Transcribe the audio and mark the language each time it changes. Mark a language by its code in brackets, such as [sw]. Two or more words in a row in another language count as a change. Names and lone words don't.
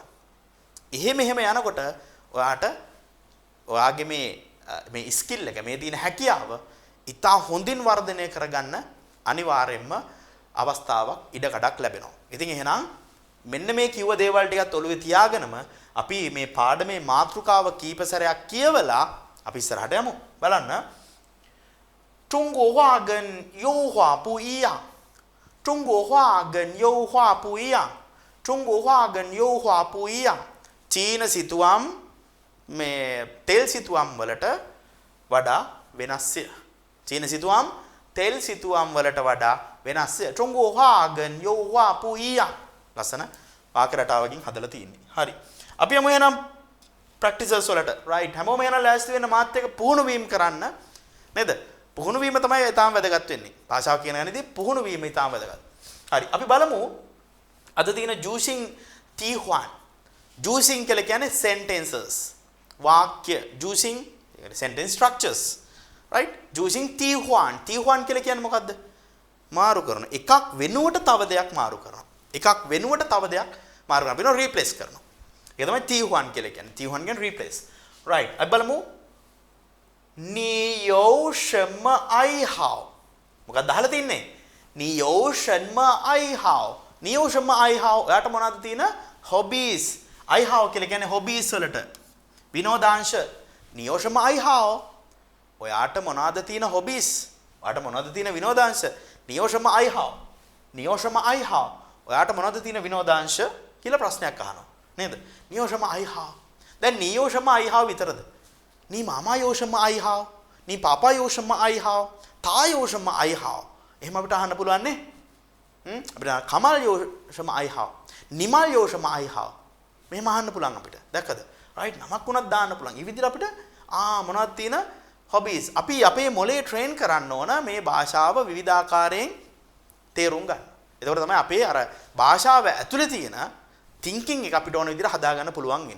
[si] එහෙම යනකොට ඔයාගේ මේ ස්කිල් එක මේ තියෙන හැකියාව ඉතා හොඳින් වර්ධනය කරගන්න අනිවාර්යයෙන්ම අවස්ථාවක් ඉඩකඩක් ලැබෙනවා. ඉතින් එහෙනම් මෙන්න මේ කිව්ව දේවල් ටිකත් ඔළුවේ තියාගෙනම අපි මේ පාඩමේ මාතෘකාව කීප සැරයක් කියවලා අපි ඉස්සරහට යමු. බලන්න. [zh] 中国话跟油画不一样。中国话跟油画不一样。中国话跟油画不一样。 [si] චීන සිතුවම් මේ තෙල් සිතුවම් වලට වඩා වෙනස්ය. චීන සිතුවම් තෙල් සිතුවම් වලට වඩා වෙනස්ය. [zh] 中国话跟油画不一样. [si] ලස්සන වාක්‍ය රටාවකින් හදලා තියෙන්නේ. හරි. අපි යමු එහෙනම් ප්‍රැක්ටිසස් වලට. රයිට්. හැමෝම එහෙනම් ලෑස්ති වෙන්න මාත් එක්ක පුහුණු වීම කරන්න. නේද? පුහුණු වීම තමයි ඊටාම වැදගත් වෙන්නේ. භාෂාව කියන ගණිතේ පුහුණු වීම ඊටාම වැදගත්. හරි. අපි බලමු අද තියෙන [zh] 句型替换. [si] ජූසින් කියලා කියන්නේ sentences. වාක්‍ය ජූසින් [en] sentence structures. [si] right? [zh] 句型替换. [si] තීහුවන් කියලා කියන්නේ මොකද්ද? මාරු කරන. එකක් වෙනුවට තව දෙයක් මාරු කරනවා. එකක් වෙනුවට තව දෙයක් මාරු කරනවා. වෙනව රීප්ලේස් කරනවා. ඒක තමයි තීහුවන් කියලා කියන්නේ. තීහුවන් කියන්නේ රීප්ලේස්. right. අපි බලමු [zh] 你有什么爱好 [si] මොකක්ද අහලා තින්නේ [zh] 你有什么爱好 你有什么爱好 [si] ඔයාට මොනවද තියෙන hobbies 爱好 කියලා කියන්නේ hobbies වලට විනෝදාංශ [zh] 你有什么爱好 [si] ඔයාට මොනවද තියෙන hobbies ඔයාට මොනවද තියෙන විනෝදාංශ [zh] 你有什么爱好 你有什么爱好 [si] ඔයාට මොනවද තියෙන විනෝදාංශ කියලා ප්‍රශ්නයක් අහනවා නේද [zh] 你有什么爱好 [si] දැන් [zh] 你有什么爱好 [si] විතරද [zh] 你妈妈有什么爱好 你爸爸有什么爱好 他有什么爱好 [si] එහෙම අපිට අහන්න පුළුවන් නේ අපිට කමල් [zh] 有什么爱好 [si] නිමල් [zh] 有什么爱好 [si] මෙහෙම අහන්න පුළුවන් අපිට දැක්කද රයිට් නමක් උනත් දාන්න පුළුවන් ඊ විදිහට අපිට මොනවද තියෙන hobbies අපි අපේ මොලේ ට්‍රේන් කරන්න ඕන මේ භාෂාව විවිධාකාරයෙන් තේරුම් ගන්න. එතකොට තමයි අපේ අර භාෂාව ඇතුලේ තියෙන thinking එක අපිට ඕන විදිහට හදා ගන්න පුළුවන් වෙන්නේ.